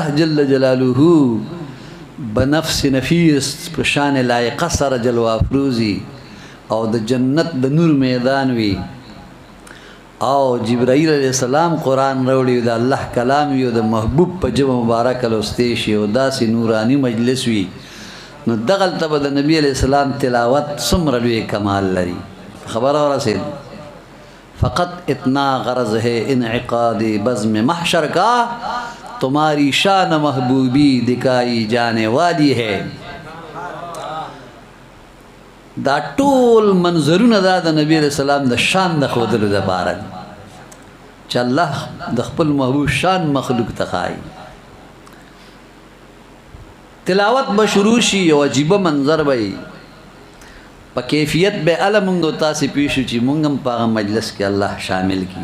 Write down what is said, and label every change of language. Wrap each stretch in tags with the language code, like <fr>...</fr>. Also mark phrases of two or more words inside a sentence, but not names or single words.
<ps>جل جلاله بنفس نفیس په شان لایقه سره جلوه افروزي او د جنت د نور میدان وي، او جبرائیل علیہ السلام قرآن راوړي، د الله کلام وي، او د محبوب په ژبه مبارکه لوستی شي، او داسې نورانی مجلس وي، نو دغلته به د نبی علیہ السلام تلاوت څومره لوی کمال لري. خبره ورسېد.</ps> <ur>فقط اتنا غرض ہے انعقاد بزم محشر کا، تمہاری شان محبوبی دکھائی جانے والی ہے.</ur> <ps>دا ټول منظرونه دا د نبی علیہ السلام د شان د ښودلو دپاره دي، چې الله د خپل محبوب شان مخلوق ته ښایي. تلاوت به شروع شي، یو عجیبه منظر به وي، په کیفیت به اله مونږ تاسې پوه شو چې مونږ هم په هغه مجلس کې الله شامل کړي.</ps>